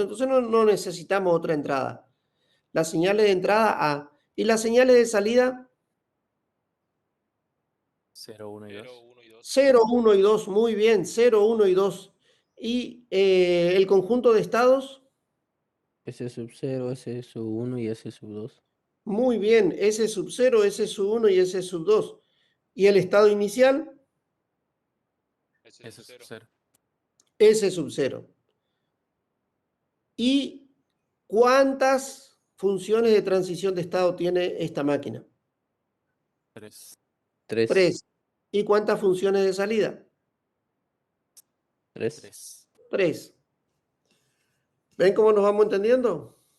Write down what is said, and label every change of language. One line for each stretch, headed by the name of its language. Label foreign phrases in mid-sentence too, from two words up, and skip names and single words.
Spanish: Entonces no necesitamos otra entrada. Las señales de entrada A. ¿Y las señales de salida? 0, 1 y 2. 0, 1 y 2. 0, 1 y 2. Muy bien, 0, 1 y 2. ¿Y el conjunto de estados? S sub 0, S sub 1 y S sub 2. Muy bien, S sub 0, S sub 1 y S sub 2. ¿Y el estado inicial? S S sub sub 0. 0. S sub 0. ¿Y cuántas funciones de transición de estado tiene esta máquina? 3. 3. 3. ¿Y cuántas funciones de salida? 3. 3. 3. ¿Ven cómo nos vamos entendiendo?